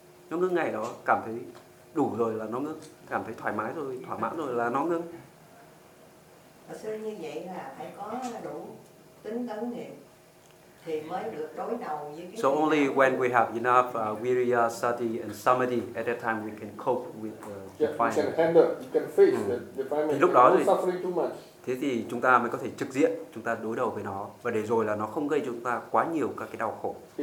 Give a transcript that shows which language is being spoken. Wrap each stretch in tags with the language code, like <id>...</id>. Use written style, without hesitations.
<vi>Nó ngưng ngay đó, cảm thấy đủ rồi là nó ngưng, cảm thấy thoải mái rồi, thỏa mãn rồi là nó ngưng. Thật sự như vậy là phải có đủ tính tấn niệm thì mới được đối đầu với cái.</vi> <en>So only when we have enough virya, sati and samadhi at that time we can cope with the defilement. You can handle, you can face the defilement.</en> <vi>Thì lúc đó thì</vi> <en>suffering too much.</en> <vi>Thế thì chúng ta mới có thể trực diện, chúng ta đối đầu với nó và để rồi là nó không gây chúng ta quá nhiều các cái đau khổ.</vi>